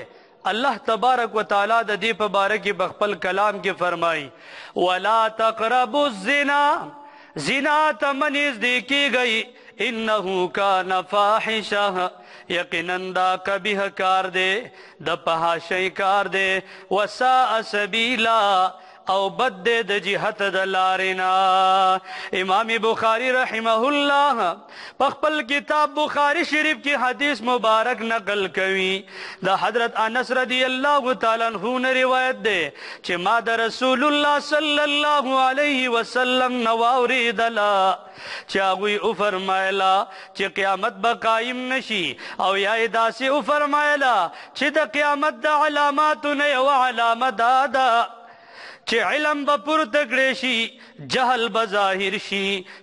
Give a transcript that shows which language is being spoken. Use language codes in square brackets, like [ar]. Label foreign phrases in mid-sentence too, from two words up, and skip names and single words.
[ps] اللہ تبارک و تعالی د دې په باره کې بخپل کلام کې فرمایي [ar] ولا تقربوا الزنا، [ps] زنا ته مه نږدې کیږئ، [ar] انه کان فاحشه، [ps] یقینا دا قبیح کار دی، د فحاشۍ کار دی، [ar] وساء سبیلا [ps] او بد دے د جهت د لارنا. امام بخاری [ar] رحمه الله [ps] پخپل کتاب بخاری شریف کی حدیث مبارک نقل کوي دا حضرت انس [ar] رضی اللہ تعالی عنہ [ps] نے روایت دے چې ما د رسول الله [ar] صلی الله علیه وسلم [ps] نواوریدلا چې هغوی او فرمایلا چې قیامت به قایم نشي، او یا داسې او فرمایلا چې د قیامت د علاماتو نه یو علامه دا ده چې علم به پورته کړی شي، جهل به ظاهر شي،